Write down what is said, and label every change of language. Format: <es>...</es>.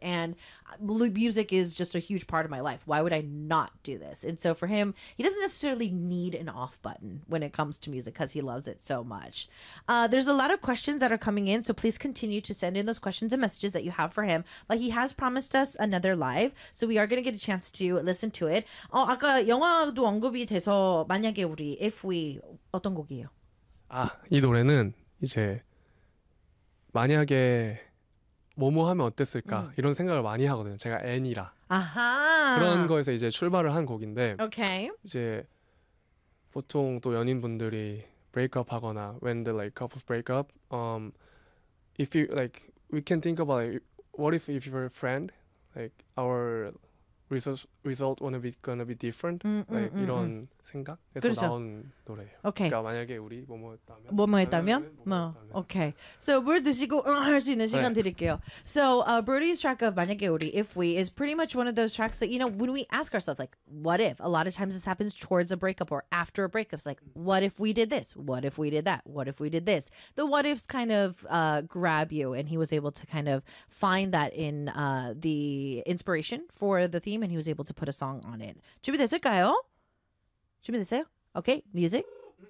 <en>And music is just a huge part of my life. Why would I not do this? And so for him, he doesn't necessarily need an off button when it comes to music because he loves it so much. There's a lot of questions that are coming in. So please continue to send in those questions and messages that you have for him. But he has promised us another live. So we are going to get a chance to listen to it.</en> <ko>아까 영화도 언급이 돼서 만약에 우리 If We 어떤 곡이에요? 아, 이 노래는 이제 만약에 뭐뭐 하면 어땠을까 이런 생각을 많이 하거든요. 제가 N이라 아하. 그런 거에서 이제 출발을 한 곡인데</ko> <en>okay.</en> <ko>이제 보통 또 연인분들이 breakup 하거나</ko> <en>when the like couples break up, if you like we can think about like, what if you were a friend, like our result gonna be different.</en> <ko>이런 생각에서 그렇죠. 나온 노래예요.</ko> <en>Okay.</en> <ko>그러니까 만약에 우리 뭐뭐했다면. 뭐뭐했다면? 뭐.</ko> <en>Okay.</en> <ko>So 물 드시고 할 수 있는 시간 네. 드릴게요.</ko> <en>So Brody's track of 만약에 우리 If We is pretty much one of those tracks that you know when we ask ourselves like what if? A lot of times this happens towards a breakup or after a breakup. It's like what if we did this? What if we did that? What if we did this? The what ifs kind of grab you, and he was able to kind of find that in the inspiration for the theme. And he was able to put a song on it.</en> <ko>준비됐을까요? 준비됐어요?</ko> <en>Okay, music.</en>